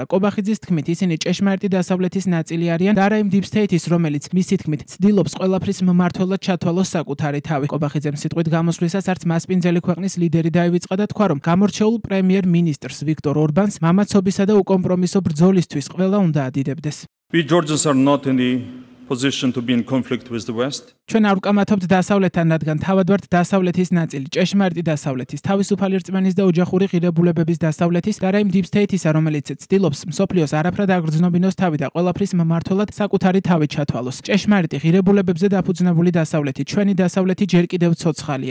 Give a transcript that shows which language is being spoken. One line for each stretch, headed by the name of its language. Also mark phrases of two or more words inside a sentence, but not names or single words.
Georgian: კობახიძის თქმით, ისინი ჭეშმარიტი დასავლეთის ნაწილი არიან და არა იმ
English: Deep State-
Georgian: ის, რომელიც მისი თქმით ცდილობს ყველაფრის მმართველად ჩათვალოს საკუთარი თავი. კობახიძემ სიტყვით გამოსვლისას არც მასპინძელი ქვეყნის ლიდერი დაივიწყა და თქვა, რომ გამორჩეულ პრემიერ-მინისტრს ვიქტორ ორბანს მამაცობისა და უკომპრომისო ბრძოლისთვის ყველა უნდა ადიდებდეს.
English: We Georgians are not in the position to be in conflict with the West.
Georgian: ჩვენ არ ვკამათობთ დასავლეთთან, რადგან თავად ვართ დასავლეთის ნაწილი, ჭეშმარიტი დასავლეთის, თავისუფალი რწმენის და ოჯახური ღირებულებების დასავლეთის და რა იმ
English: Deep State-
Georgian: ისა, რომელიც ცდილობს მსოფლიოს არაფრად აგრძნობინოს თავი და ყველაფრის მმართველად საკუთარი თავი ჩათვალოს. ჭეშმარიტი ღირებულებებზე დაფუძნებული დასავლეთი, ჩვენი დასავლეთი ჯერ კიდევ ცოცხალია.